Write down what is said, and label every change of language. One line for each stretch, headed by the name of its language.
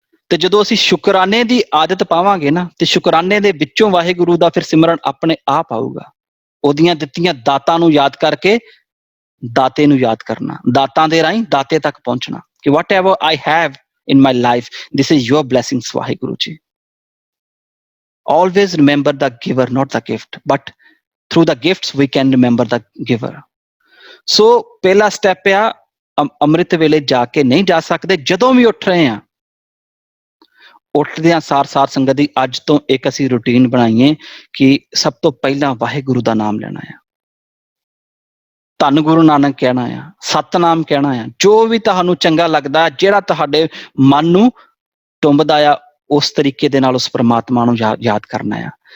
Punjabi: ਤੇ ਜਦੋਂ ਅਸੀਂ ਸ਼ੁਕਰਾਨੇ ਦੀ ਆਦਤ ਪਾਵਾਂਗੇ ਨਾ, ਤੇ ਸ਼ੁਕਰਾਨੇ ਦੇ ਵਿੱਚੋਂ ਵਾਹਿਗੁਰੂ ਦਾ ਫਿਰ ਸਿਮਰਨ ਆਪਣੇ ਆਪ ਆਊਗਾ। ਉਹਦੀਆਂ ਦਿੱਤੀਆਂ ਦਾਤਾਂ ਨੂੰ ਯਾਦ ਕਰਕੇ ਦਾਤੇ ਨੂੰ ਯਾਦ ਕਰਨਾ, ਦਾਤਾਂ ਦੇ ਰਾਹੀਂ ਦਾਤੇ ਤੱਕ ਪਹੁੰਚਣਾ, ਕਿ
English: whatever I have in my life, this is your blessings,
Punjabi: Vaheguru ji.
English: Always remember the giver, not the gift, but through the gifts we can remember the giver.
Punjabi: So ਪਹਿਲਾ ਸਟੈਪ ਆ, ਅੰਮ੍ਰਿਤ ਵੇਲੇ ਜਾ ਕੇ ਨਹੀਂ ਜਾ ਸਕਦੇ, ਜਦੋਂ ਵੀ ਉੱਠ ਰਹੇ ਆ, ਉੱਠਦਿਆਂ ਸਾਰ ਸੰਗਤ ਦੀ ਅੱਜ ਤੋਂ ਇੱਕ ਅਸੀਂ ਰੂਟੀਨ ਬਣਾਈਏ ਕਿ ਸਭ ਤੋਂ ਪਹਿਲਾਂ ਵਾਹਿਗੁਰੂ ਦਾ ਨਾਮ ਲੈਣਾ ਆ, ਧੰਨ ਗੁਰੂ ਨਾਨਕ ਕਹਿਣਾ ਆ, ਸਤਨਾਮ ਕਹਿਣਾ ਆ, ਜੋ ਵੀ ਤੁਹਾਨੂੰ ਚੰਗਾ ਲੱਗਦਾ, ਜਿਹੜਾ ਤੁਹਾਡੇ ਮਨ ਨੂੰ ਟੁੰਬਦਾ ਆ, ਉਸ ਤਰੀਕੇ ਦੇ ਨਾਲ ਉਸ ਪਰਮਾਤਮਾ ਨੂੰ ਯਾਦ ਕਰਨਾ ਆ।